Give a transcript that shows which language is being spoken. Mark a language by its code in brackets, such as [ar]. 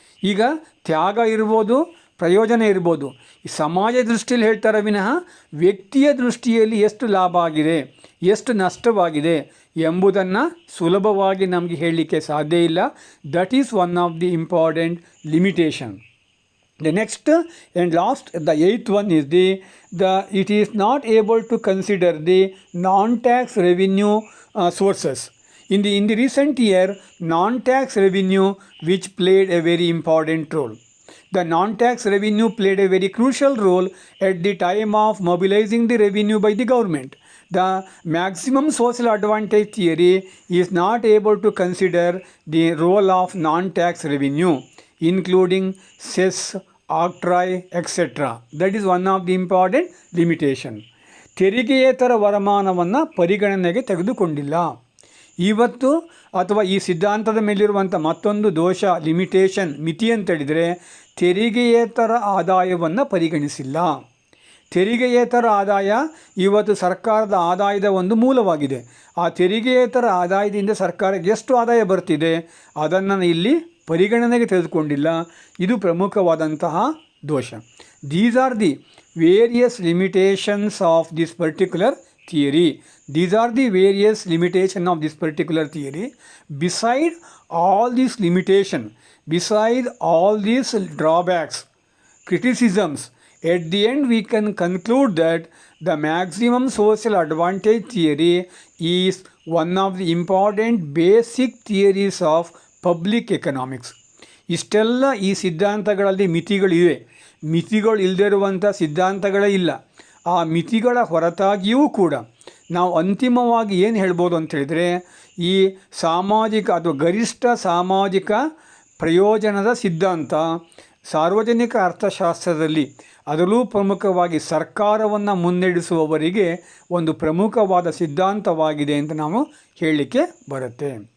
[kn] ಈಗ ತ್ಯಾಗ ಇರ್ಬೋದು, ಪ್ರಯೋಜನ ಇರ್ಬೋದು. ಈ ಸಮಾಜ ದೃಷ್ಟಿಯಲ್ಲಿ ಹೇಳ್ತಾರೆ ವಿನಃ ವ್ಯಕ್ತಿಯ ದೃಷ್ಟಿಯಲ್ಲಿ ಎಷ್ಟು ಲಾಭ ಆಗಿದೆ, ಎಷ್ಟು ನಷ್ಟವಾಗಿದೆ ಎಂಬುದನ್ನು ಸುಲಭವಾಗಿ ನಮಗೆ ಹೇಳಲಿಕ್ಕೆ ಸಾಧ್ಯ ಇಲ್ಲ. [en] That is one of the important limitation. The next and last, the eighth one is it is not able to consider the non-tax revenue sources. In the recent year, non-tax revenue which played a very important role. The non-tax revenue played a very crucial role at the time of mobilizing the revenue by the government. The maximum social advantage theory is not able to consider the role of non-tax revenue, including cess, octroi, etc. That is one of the important limitation. [kn] ತೆರಿಗೆಯೇತರ ವರಮಾನವನ್ನು ಪರಿಗಣನೆಗೆ ತೆಗೆದುಕೊಂಡಿಲ್ಲ. ಇವತ್ತು ಅಥವಾ ಈ ಸಿದ್ಧಾಂತದ ಮೇಲಿರುವಂಥ ಮತ್ತೊಂದು ದೋಷ, limitation, ಮಿತಿ ಅಂತೇಳಿದರೆ ತೆರಿಗೆಯೇತರ ಆದಾಯವನ್ನು ಪರಿಗಣಿಸಿಲ್ಲ. ತೆರಿಗೆಯೇತರ ಆದಾಯ ಇವತ್ತು ಸರ್ಕಾರದ ಆದಾಯದ ಒಂದು ಮೂಲವಾಗಿದೆ. ಆ ತೆರಿಗೆಯೇತರ ಆದಾಯದಿಂದ ಸರ್ಕಾರಕ್ಕೆ ಎಷ್ಟು ಆದಾಯ ಬರ್ತಿದೆ ಅದನ್ನು ಇಲ್ಲಿ ಪರಿಗಣನೆಗೆ ತೆಗೆದುಕೊಂಡಿಲ್ಲ. ಇದು ಪ್ರಮುಖವಾದಂತಹ ದೋಷ. [en] These are the various limitations of this particular theory. These are the various limitations of this particular theory. Beside all these limitations, beside all these drawbacks, criticisms, at the end we can conclude that the maximum social advantage theory is one of the important basic theories of public economics. [kn] ಇಷ್ಟೆಲ್ಲ ಈ ಸಿದ್ಧಾಂತಗಳಲ್ಲಿ ಮಿತಿಗಳಿವೆ. ಮಿತಿಗಳು ಇಲ್ಲದಿರುವಂಥ ಸಿದ್ಧಾಂತಗಳೇ ಇಲ್ಲ. ಆ ಮಿತಿಗಳ ಹೊರತಾಗಿಯೂ ಕೂಡ ನಾವು ಅಂತಿಮವಾಗಿ ಏನು ಹೇಳ್ಬೋದು ಅಂತ ಹೇಳಿದರೆ, ಈ ಸಾಮಾಜಿಕ ಅಥವಾ ಗರಿಷ್ಠ ಸಾಮಾಜಿಕ ಪ್ರಯೋಜನದ ಸಿದ್ಧಾಂತ ಸಾರ್ವಜನಿಕ ಅರ್ಥಶಾಸ್ತ್ರದಲ್ಲಿ, ಅದರಲ್ಲೂ ಪ್ರಮುಖವಾಗಿ ಸರ್ಕಾರವನ್ನು ಮುನ್ನಡೆಸುವವರಿಗೆ ಒಂದು ಪ್ರಮುಖವಾದ ಸಿದ್ಧಾಂತವಾಗಿದೆ ಅಂತ ನಾವು ಹೇಳಲಿಕ್ಕೆ ಬರುತ್ತೆ.